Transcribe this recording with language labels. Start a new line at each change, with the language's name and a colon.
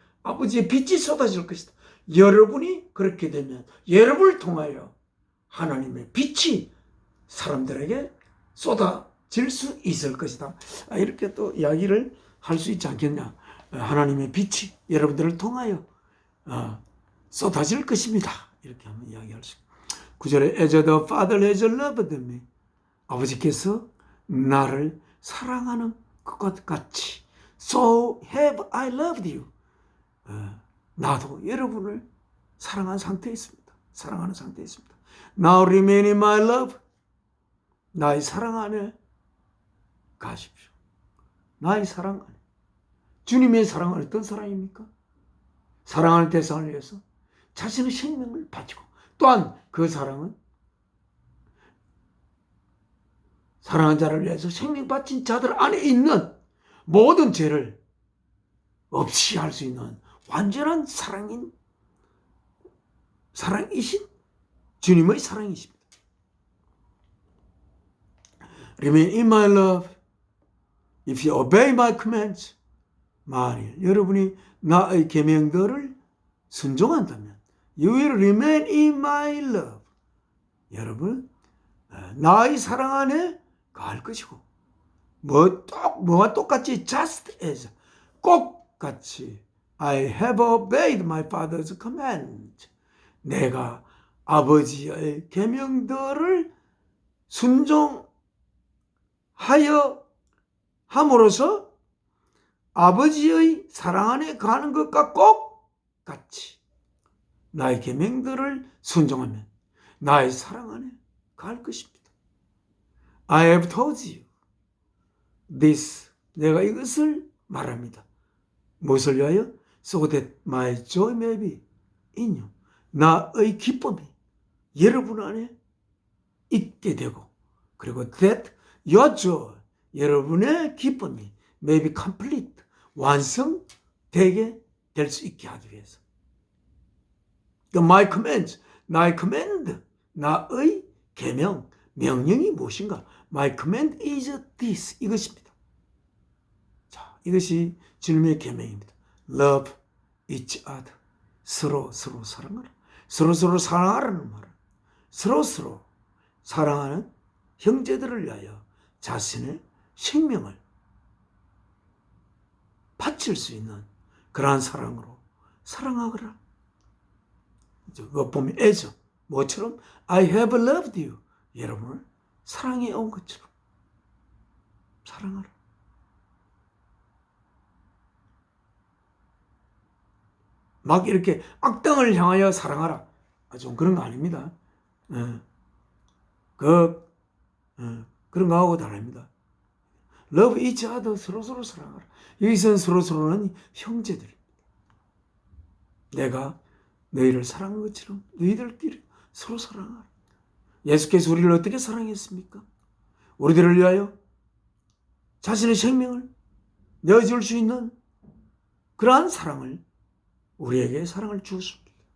Korean: 아버지의 빛이 쏟아질 것이다. 여러분이 그렇게 되면 여러분을 통하여 하나님의 빛이 사람들에게 쏟아질 수 있을 것이다. 이렇게 또 이야기를 할 수 있지 않겠냐. 하나님의 빛이 여러분들을 통하여 쏟아질 것입니다. 이렇게 하면 이야기할 수 있습니다.
English: 9절에 As the Father has loved me,
Korean: 아버지께서 나를 사랑하는 것 같이
English: So have I loved you.
Korean: 나도 여러분을 사랑하는 상태에 있습니다. 사랑하는 상태에 있습니다.
English: Now remain in my love.
Korean: 나의 사랑 안에 가십시오. 나의 사랑 안에. 주님의 사랑은 어떤 사랑입니까? 사랑하는 대상을 위해서 자신의 생명을 바치고, 또한 그 사랑은 사랑하는 자를 위해서 생명 바친 자들 안에 있는 모든 죄를 없이 할 수 있는 완전한 사랑이신 주님의 사랑이십니다.
English: Remain in my love. If you obey my commands.
Korean: 만일 여러분이 나의 계명들을 순종한다면
English: You will remain in my love.
Korean: 여러분 나의 사랑 안에 갈 것이고, 뭐와 똑같이
English: just as,
Korean: 꼭 같이
English: I have obeyed my father's command.
Korean: 내가 아버지의 계명들을 순종하여 함으로써 아버지의 사랑 안에 가는 것과 꼭 같이 나의 계명들을 순종하면 나의 사랑 안에 갈 것입니다.
English: I have told you this.
Korean: 내가 이것을 말합니다. 무엇을 위하여?
English: So that my joy may be in you.
Korean: 나의 기쁨이 여러분 안에 있게 되고, 그리고
English: that your joy,
Korean: 여러분의 기쁨이
English: may be complete,
Korean: 완성되게 될 수 있게 하기 위해서.
English: My commands,
Korean: 나의 command, 나의 계명, 명령이 무엇인가?
English: My command is this,
Korean: 이것입니다. 자, 이것이 주님의 계명입니다.
English: Love each other.
Korean: 서로 사랑하라. 서로 사랑하라는 말은 서로 사랑하는 형제들을 위하여 자신의 생명을 바칠 수 있는 그러한 사랑으로 사랑하거라. 그거 보면
English: as,
Korean: 뭐처럼?
English: I have loved you.
Korean: 여러분을 사랑해 온 것처럼 사랑하라. 막 이렇게 악당을 향하여 사랑하라. 좀 그런 거 아닙니다. 그런 거하고 다릅니다.
English: Love each other,
Korean: 서로 사랑하라. 여기서는 서로는 형제들입니다. 내가 너희를 사랑한 것처럼 너희들끼리 서로 사랑하라. 예수께서 우리를 어떻게 사랑했습니까? 우리들을 위하여 자신의 생명을 내어줄 수 있는 그러한 사랑을, 우리에게 사랑을 주었습니다.